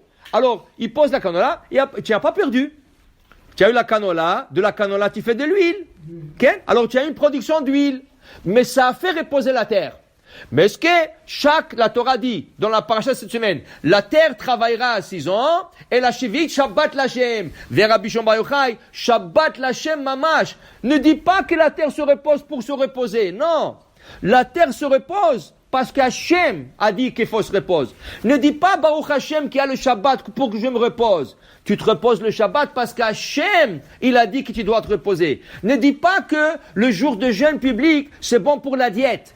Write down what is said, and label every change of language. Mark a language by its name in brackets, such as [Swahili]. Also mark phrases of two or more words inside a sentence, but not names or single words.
[French] Alors, il pose la canola, et tu n'as pas perdu. Tu as eu la canola, de la canola tu fais de l'huile. Okay? Alors tu as une production d'huile. Mais ça a fait reposer la terre. Mais est-ce que la Torah dit, dans la paracha cette semaine, la terre travaillera à 6 ans, et la [Hebrew] שביעית שבת לה. Vers Rabbi Shimon Bar Yochai, שבת לה' ממש. [French] Ne dis pas que la terre se repose pour se reposer. Non. La terre se repose parce qu'Hachem a dit qu'il faut se reposer. Ne dis pas [Hebrew] ברוך השם [French] qui a le Shabbat pour que je me repose. Tu te reposes le Shabbat parce qu'Hachem, il a dit que tu dois te reposer. Ne dis pas que le jour de jeûne public, c'est bon pour la diète.